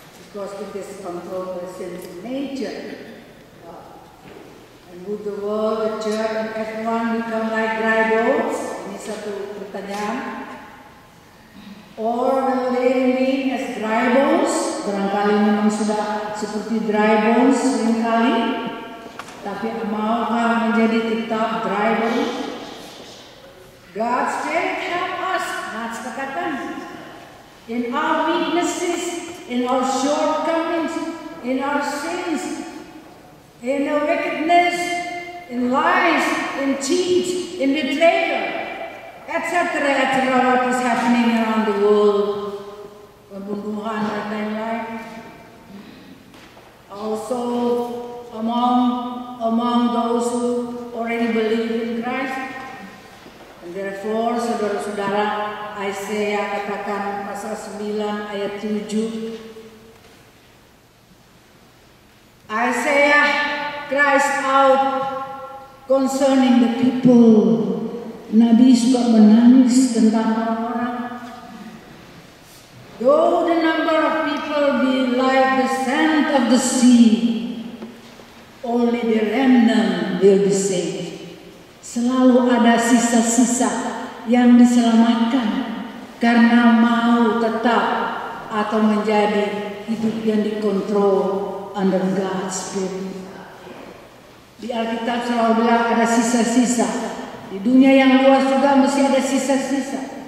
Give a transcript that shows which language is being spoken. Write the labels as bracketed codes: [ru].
[en] Because it is controlled by sinful nature. And would the world, the church, and everyone become like dry bones? [id] Ini satu pertanyaan. [en] Or will they remain as dry bones? [id] Barangkali memang sudah seperti dry bones seringkali. Tapi maukah menjadi tetap dry bones? [en] God's Spirit help us. [id] Nats katakan. [en] In our weaknesses, in our shortcomings, in our sins, in our wickedness, in lies, in cheat, in betrayal, etc., what is happening around the world, [id] pembunuhan dan lain-lain. [en] Also, among those who already believe in Christ, and therefore, [id] saudara-saudara, Isaiah katakan pasal 9 ayat 7. [en] Isaiah cries out concerning the people. [id] Nabi suka menangis tentang orang-orang. [en] Though the number of people be like the sand of the sea, only the remnant will be saved. [id] Selalu ada sisa-sisa yang diselamatkan karena mau tetap atau menjadi hidup yang dikontrol [en] under God's Spirit. [id] Di Alkitab selalu bilang ada sisa-sisa. Di dunia yang luas juga mesti ada sisa-sisa.